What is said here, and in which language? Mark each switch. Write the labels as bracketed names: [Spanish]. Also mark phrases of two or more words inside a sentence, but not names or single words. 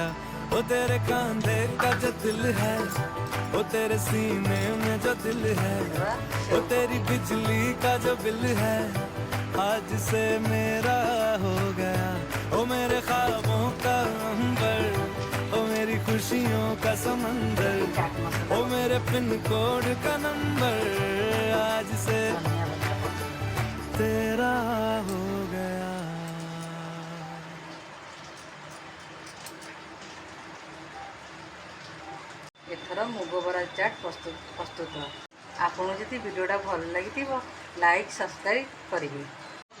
[Hindi] वो तेरे कांधे का जो दिल है, वो तेरे सीने में जो दिल है, वो तेरी बिजली का जो बिल है, आज से मेरा हो गया। ओ मेरे ख्वाबों का अंबर, ओ मेरी खुशियों का समंदर, ओ मेरे [English] pin code [Hindi] का नंबर, से [Odia] ଧନିଆ ପତ୍ର ପକେଇବେ। [Hindi] तेरा हो गया। [Odia] ଏଥର ମୁଗ ବରା ଚାଟ୍ ପ୍ରସ୍ତୁତ। ଆପଣଙ୍କୁ ଯଦି ଭିଡ଼ିଓଟା ଭଲ ଲାଗିଥିବ [English] like subscribe [Odia] କରିବେ।